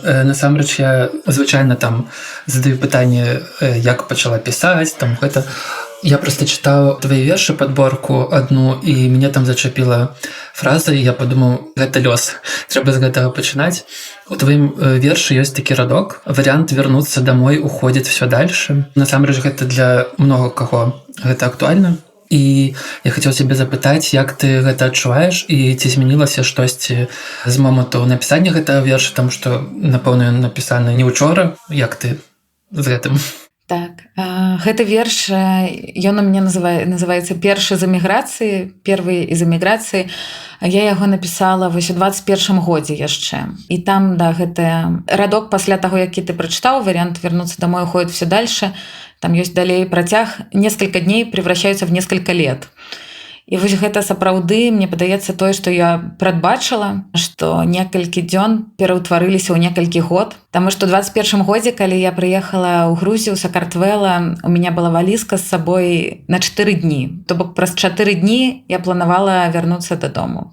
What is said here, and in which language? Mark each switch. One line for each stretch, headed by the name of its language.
Belarusian: Насамрэч, я звычайна там задаю пытанне, як пачала пісаць, там гэта... Я просто читаў твои вершы, подборку одну, і мяне там зачапіла фраза, і я подумаў, гэта лёс. Трэба з гэтага пачынаць. У твоім вершы ёсць такі радок.
Russian: Вариант вернуться домой уходит все дальше.
Belarusian: Насамрэч, гэта для много каго гэта актуальна. І я хацеў цябе запытаць, як ты гэта адчуваеш і ці змянілася штосьці з моманту напісання гэтага верша, таму што, напэўна, ён напісаны не ўчора. Як ты з гэтым? Так, гэты верш, ён у мяне называецца «Першы з эміграцыі», «Первы з эміграцыі». Я яго напісала вось у 21 годзе яшчэ. І там, да, гэты радок пасля таго, які ты прачытаў,
Russian: вариант вернуться домой уходит все дальше.
Belarusian: Там ёсць далей працяг,
Russian: несколько дней превращаются в несколько лет.
Belarusian: І вось гэта сапраўды, мне падаецца тое, што я прадбачыла, што некалькі дзён пераўтварыліся ў некалькі год. Таму што ў 21 годзе, калі я прыехала ў Грузію, Сакартвела,
Russian: у меня
Belarusian: была валізка з сабой на 4 дні. То бок праз 4 дні я планавала вярнуцца дадому.